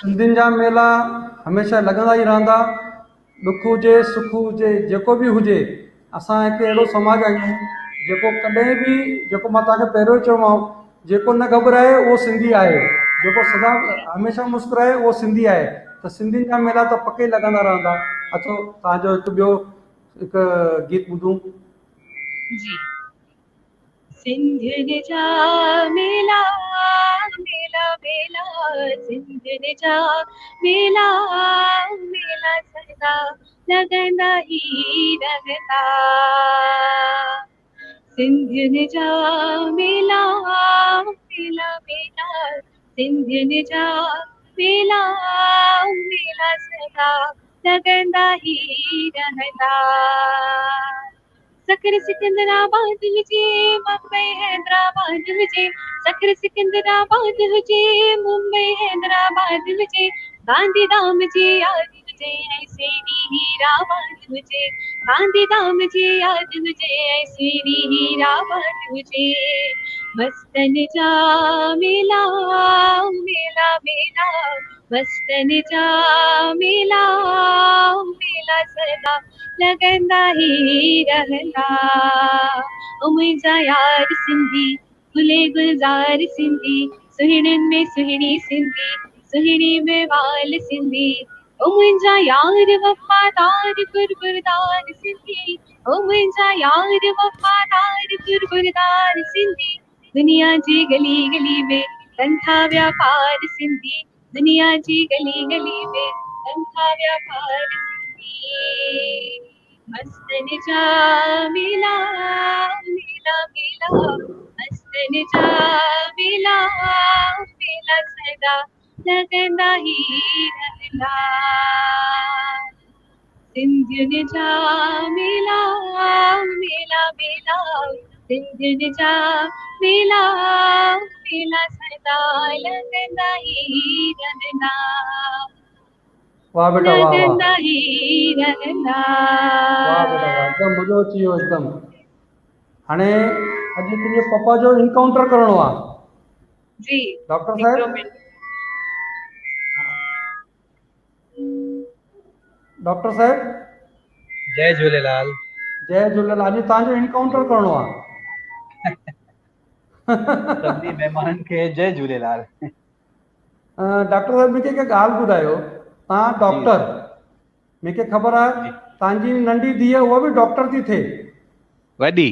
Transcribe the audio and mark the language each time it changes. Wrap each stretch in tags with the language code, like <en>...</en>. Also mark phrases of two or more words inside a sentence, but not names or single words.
<sd>सिंधियुनि जा मेला हमेशह लॻंदा ई रहंदा। ॾुख हुजे सुख हुजे जेको बि हुजे, असां हिकु अहिड़ो समाज आहियूं जेको कॾहिं बि, जेको मां तव्हांखे पहिरियों ई चयोमांव, जेको न घबराए उहो सिंधी आहे, जेको सदा हमेशह मुस्कुराए उहो सिंधी आहे। त सिंधियुनि जा मेला त पके लॻंदा रहंदा। अचो तव्हांजो हिकु ॿियो हिकु गीत ॿुधूं। जी, सिंधियुनि जा मेला मेला मेला, सिंधियुनि जा मेला मेला सदा लॻंदा ई रहंदा। सिंधियुनि जा मेला मेला मेला, सिंधियुनि जा मेला मेला सदा लॻंदा ई रहंदा। सखर सिकंदराबाद हुजे, मुंबई हैदराबाद हुजे, सखर सिकंदराबाद हुजे, मुंबई हैदराबाद हुजे, गांधीधाम जी याद हुजे ऐं सुहिणी हीरा वाट हुजे गांधीधाम जी यादि हुजे ऐं सुहिणी हीरा वाट हुजे मस्तनि जा मेला मेला मेला मस्तनि जा मेला मेला सदा लॻंदा ई रहंदा ओ मुंहिंजा यार सिंधी गुले गुलज़ार सिंधी सुहिणनि में सुहिणी सिंधी सुहिणी में वाल सिंधी ओ मुंहिंजा यार वफ़ादार गुरबुरदार सिंधी ओ मुंहिंजा यार वफ़ादार गुरबुरदार सिंधी दुनिया जी गली गली में कनि था व्यापार सिंधी दुनिया जी गली गली में कनि था व्यापार सिंधी मस्तनि जा मेला मेला मेला मस्तनि जा मेला मेला सदा लॻंदा ई रहंदा सिंधियुनि जा मेला मेला मेला सिंधियुनि जा मेला मेला सदा लॻंदा ई रहंदा वाह बेटा वाह वाह लॻंदा ई रहंदा वाह बेटा वाह एकदम मज़ो अची वियो एकदम। हाणे अॼु तुंहिंजे पप्पा जो इनकाउंटर करणो आहे जी डॉक्टर हिकिड़ो साहब। मिंट डॉक्टर साहब जय झूलेलाल। जय झूलेलाल। अॼु तव्हांजो इनकाउंटर करणो आहे। सभिनी महिमाननि खे जय झूलेलाल। डॉक्टर साहब मूंखे हिकु ॻाल्हि ॿुधायो, तव्हां डॉक्टर, मूंखे ख़बर आहे तव्हांजी नंढी धीअ उहा बि डॉक्टर थी थिए। वॾी</sd>